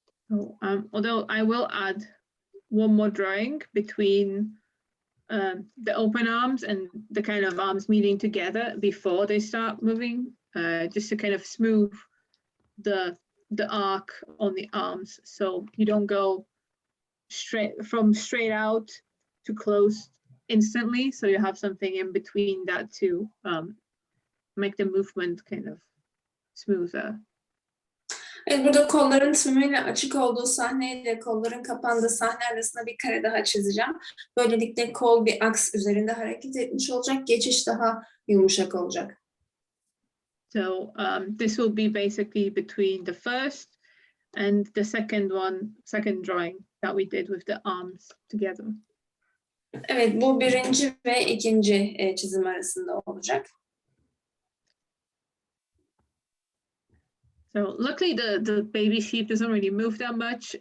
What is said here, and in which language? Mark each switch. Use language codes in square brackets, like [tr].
[en] So, although I will add one more drawing between the open arms and the kind of arms meeting together before they start moving, just to kind of smooth the arc on the arms, so you don't go straight out to close instantly. So you have something in between that to make the movement kind of smoother. [tr] Evet, burada kolların tümüyle açık olduğu sahneyle kolların kapandığı sahne arasında bir kare daha çizeceğim. Böylelikle kol bir aks üzerinde hareket etmiş olacak, geçiş daha yumuşak olacak. [en] So this will be basically between the first and the second drawing that we did with the arms together. [tr] Evet, bu birinci ve ikinci çizim arasında olacak. [en] So luckily the baby sheep doesn't really move that much.